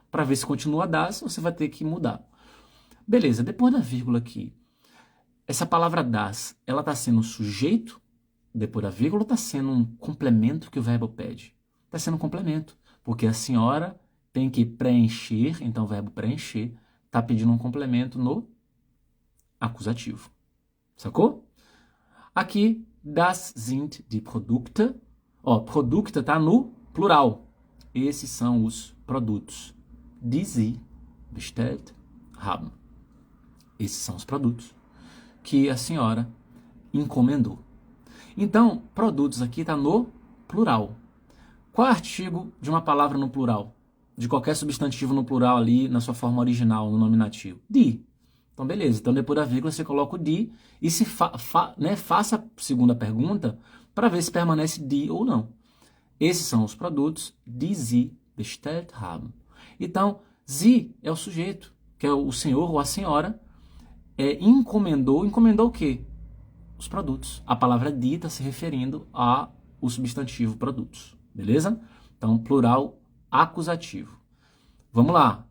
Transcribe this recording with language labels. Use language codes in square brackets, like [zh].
[pt] Para ver se continua das, você vai ter que mudar. Beleza, depois da vírgula aqui, essa palavra das, ela está sendo um sujeito depois da vírgula ou está sendo um complemento que o verbo pede? Está sendo um complemento, porque a senhora tem que preencher, então o verbo preencher está pedindo um complemento no acusativo. Sacou? Aqui, [de] das sind die Produkte. [pt] Ó, Produkte está no plural. Esses são os produtos. [de] Die Sie bestellt haben. [pt] Esses são os produtos que a senhora encomendou. Então, produtos aqui está no plural. Qual é o artigo de uma palavra no plural? De qualquer substantivo no plural ali, na sua forma original, no nominativo? Die. Então, beleza. Então, depois da vírgula, você coloca o die e se faça a segunda pergunta para ver se permanece die ou não. Esses são os produtos [de] die Sie bestellt haben. [pt] Então, Sie é o sujeito, que é o senhor ou a senhora, encomendou o quê? Os produtos. A palavra die está se referindo ao substantivo produtos. Beleza? Então, plural acusativo. Vamos lá.